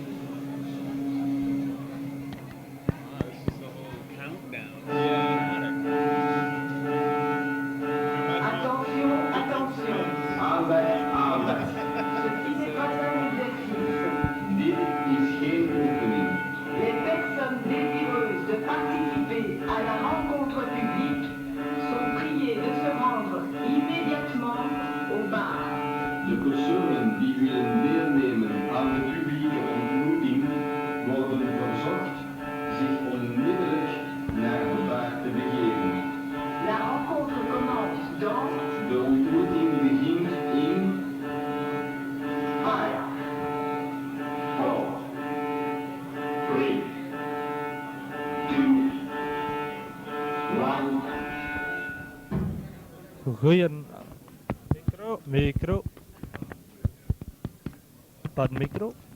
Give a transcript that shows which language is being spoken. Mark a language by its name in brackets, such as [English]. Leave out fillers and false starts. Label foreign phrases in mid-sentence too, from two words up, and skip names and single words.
[English] This is the whole countdown. Attention, attention. [Dutch] Aandacht, aandacht. [French] Ceci n'est pas un exercice. [Dutch] Dit is geen oefening. [French] Les personnes désireuses de participer à la rencontre publique sont priées de se rendre immédiatement au bar. [Dutch] De personen die willen deelnemen aan de publieke ontmoeting worden verzocht zich onmiddellijk naar de bar te begeven. [French] La rencontre commence dans... [Dutch] De ontmoeting begint in... 5, 4, 3, 2, 1... Goeien... Micro. Pardon, micro.